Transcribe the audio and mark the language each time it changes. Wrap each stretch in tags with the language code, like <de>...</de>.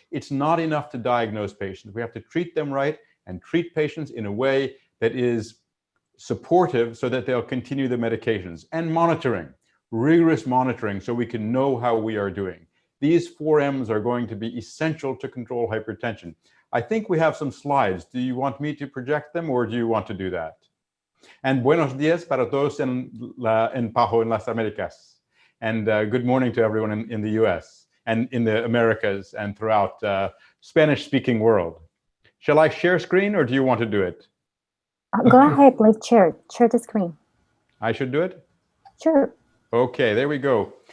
<en>It's not enough to diagnose patients. We have to treat them right and treat patients in a way that is supportive so that they'll continue the medications. And monitoring, rigorous monitoring, so we can know how we are doing. These 4 M's are going to be essential to control hypertension. I think we have some slides. Do you want me to project them or do you want to do that? And</en> <es>buenos días para todos en PAHO en las Américas.</es> <en>And good morning to everyone in the US and in the Americas and throughout Spanish-speaking world. Shall I share screen or do you want to do it? Go ahead, please share the screen. I should do it? Sure. Okay, there we go.</en>